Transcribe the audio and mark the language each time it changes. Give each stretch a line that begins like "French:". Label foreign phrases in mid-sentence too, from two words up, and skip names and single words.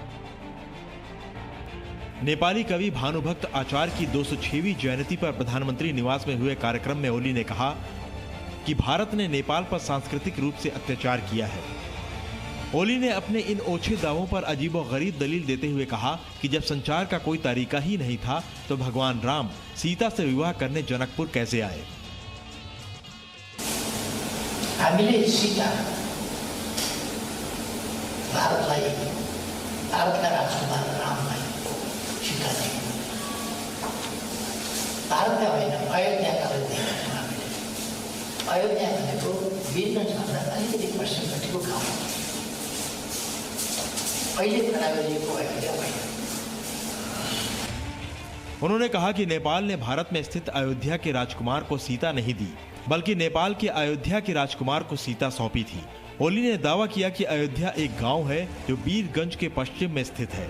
Hindi: नेपाली कवि भानुभक्त आचार्य की 206वीं जयंती पर प्रधानमंत्री निवास में हुए कार्यक्रम में ओली ने कहा कि भारत ने नेपाल पर सांस्कृतिक रूप से अत्याचार किया है। ओली ने अपने इन ओछे दावों पर अजीबोगरीब दलील देते हुए कहा कि जब संचार का कोई तरीका ही नहीं था तो भगवान राम सीता से विवाह करने जनकपुर कैसे आए।
Nepali: हामीले सीता भारतलाई, भारतका राजकुमार रामलाई सीता दिए। भारतका होइन, अयोध्याका देखेका हामीले। अयोध्या भनेको वीरगञ्जभन्दा अलिकति पश्चिमपट्टिको गाउँ हो।
Hindi: उन्होंने कहा कि नेपाल ने भारत में स्थित अयोध्या के राजकुमार को सीता नहीं दी, बल्कि नेपाल के अयोध्या के राजकुमार को सीता सौंपी थी। ओली ने दावा किया कि अयोध्या एक गांव है जो बीरगंज के पश्चिम में स्थित है।